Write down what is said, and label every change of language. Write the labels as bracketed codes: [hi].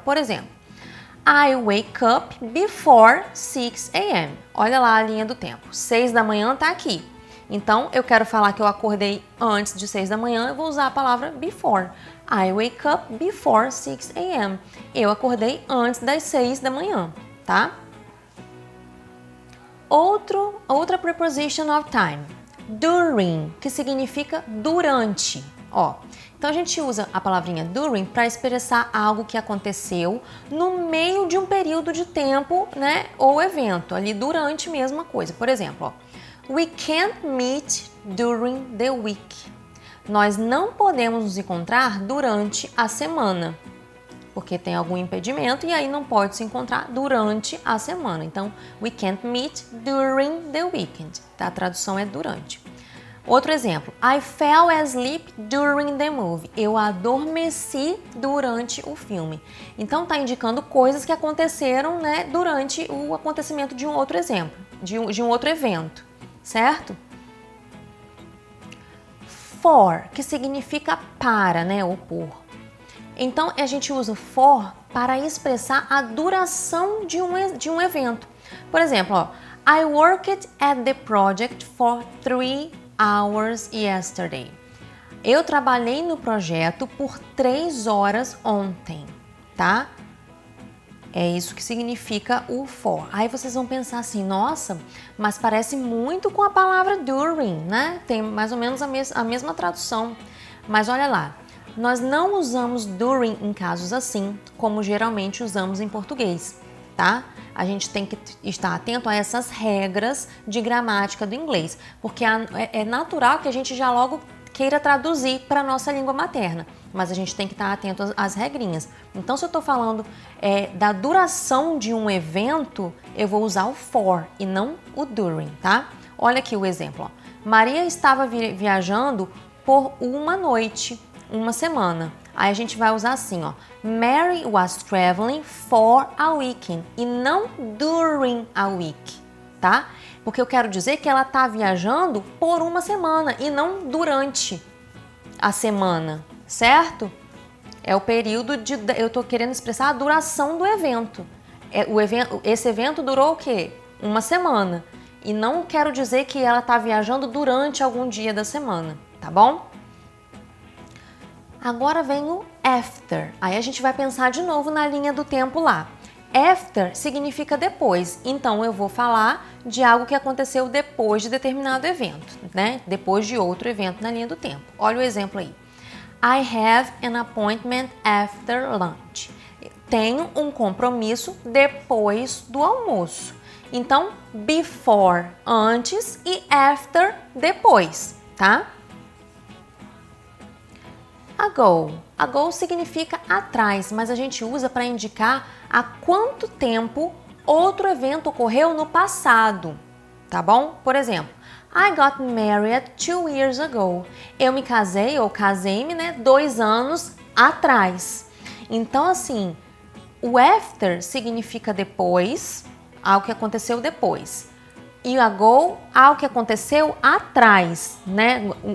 [pt] Por exemplo, [en] I wake up before 6 a.m. [pt] Olha lá a linha do tempo. 6 da manhã tá aqui. Então, eu quero falar que eu acordei antes de 6 da manhã, eu vou usar a palavra before. [en] I wake up before 6 a.m. [pt] Eu acordei antes das 6 da manhã, tá? Outra preposition of time. During, que significa durante. Então a gente usa a palavrinha during para expressar algo que aconteceu no meio de um período de tempo, né, ou evento, ali durante mesmo a coisa. Por exemplo, [en] we can't meet during the week. [pt] Nós não podemos nos encontrar durante a semana, porque tem algum impedimento e aí não pode se encontrar durante a semana. Então, [en] we can't meet during the weekend. [pt] Tá? A tradução é durante. Outro exemplo, [en] I fell asleep during the movie. [pt] Eu adormeci durante o filme. Então, tá indicando coisas que aconteceram, né, durante o acontecimento de um outro exemplo, de um outro evento, certo? For, que significa para, né, ou por. Então, a gente usa for para expressar a duração de um evento. Por exemplo, [en] I worked at the project for 3 hours yesterday. [pt] Eu trabalhei no projeto por 3 horas ontem, tá? É isso que significa o for. Aí vocês vão pensar assim, nossa, mas parece muito com a palavra during, né? Tem mais ou menos a mesma tradução. Mas olha lá, nós não usamos during em casos assim, como geralmente usamos em português, tá? A gente tem que estar atento a essas regras de gramática do inglês, porque é natural que a gente já logo queira traduzir para a nossa língua materna, mas a gente tem que estar atento às regrinhas. Então, se eu estou falando da duração de um evento, eu vou usar o for e não o during, tá? Olha aqui o exemplo. Ó. Maria estava viajando por uma noite, uma semana. Aí a gente vai usar assim, ó. [en] Mary was traveling for a weekend [pt] e não [en] during a week, [pt] tá? Porque eu quero dizer que ela está viajando por uma semana e não durante a semana, certo? É o período eu estou querendo expressar a duração do evento. Esse evento durou o quê? Uma semana. E não quero dizer que ela está viajando durante algum dia da semana, tá bom? Agora vem o after. Aí a gente vai pensar de novo na linha do tempo lá. After significa depois, então eu vou falar de algo que aconteceu depois de determinado evento, né? Depois de outro evento na linha do tempo. Olha o exemplo aí. [en] I have an appointment after lunch. [pt] Tenho um compromisso depois do almoço. Então, before, antes, e after, depois, tá? Ago. Ago significa atrás, mas a gente usa para indicar há quanto tempo outro evento ocorreu no passado, tá bom? Por exemplo, [en] I got married 2 years ago. [pt] Eu me casei ou casei-me, né, 2 anos atrás. Então, assim, o after significa depois, algo que aconteceu depois. E ago, algo que aconteceu atrás, né?